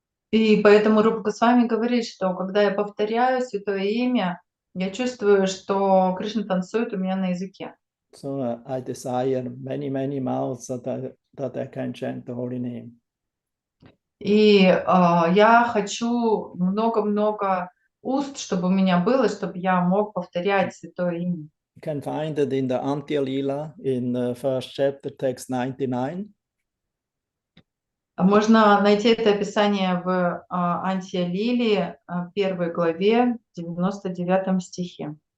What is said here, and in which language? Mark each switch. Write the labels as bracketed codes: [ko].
[ru] И поэтому Рупа Госвами говорит, что когда я повторяю святое имя, я чувствую, что Кришна танцует у меня на языке. [en] So I desire many mouths that I can chant the holy name. [ru] И я хочу много-много уст, чтобы у меня было, чтобы я мог повторять святое имя. [en] You can find it in the Antya Lila in the first chapter, text 99. [ru] Можно найти это описание в Антия Лили, 1 главе, 99 стихе.